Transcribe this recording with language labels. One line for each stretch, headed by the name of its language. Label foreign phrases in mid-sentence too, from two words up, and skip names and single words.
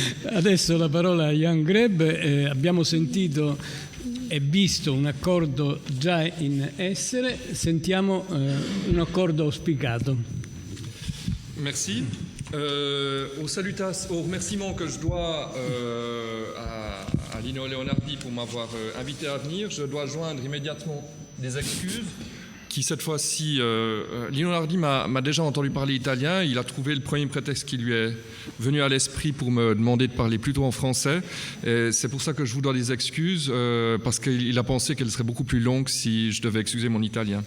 Italian: Adesso la parola a Jan Greb. Abbiamo sentito e visto un accordo già in essere, sentiamo un accordo auspicato.
French: Merci. Aux remerciements que je dois à Lino Leonardi pour m'avoir invité à venir, je dois joindre immédiatement des excuses qui cette fois-ci, Lino Leonardi m'a déjà entendu parler italien, il a trouvé le premier prétexte qui lui est venu à l'esprit pour me demander de parler plutôt en français, et c'est pour ça que je vous dois des excuses, parce qu'il a pensé qu'elle serait beaucoup plus longue si je devais excuser mon italien.